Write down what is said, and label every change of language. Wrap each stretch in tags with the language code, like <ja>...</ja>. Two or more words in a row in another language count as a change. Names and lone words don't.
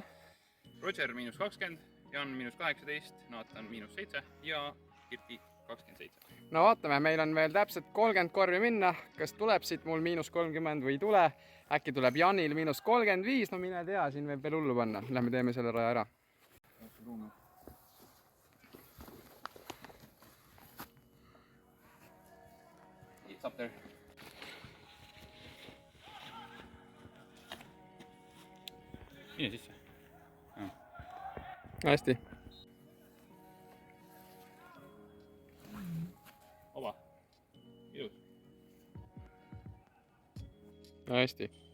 <et>Roger -20, Jan -18, Naatan -7 ja Kirti 27. No vaatame, meil on veel täpselt 30 korvi minna. Kas tuleb siit mul -30 või ei tule? Äkki tuleb Janil -35, no mine tea, siin võib veel hullu panna. Lähme teeme selle raja ära.</et> <en>It's up there.</en> <et>Mine sisse. Hästi. Vaba. Ilus. Hästi.</et>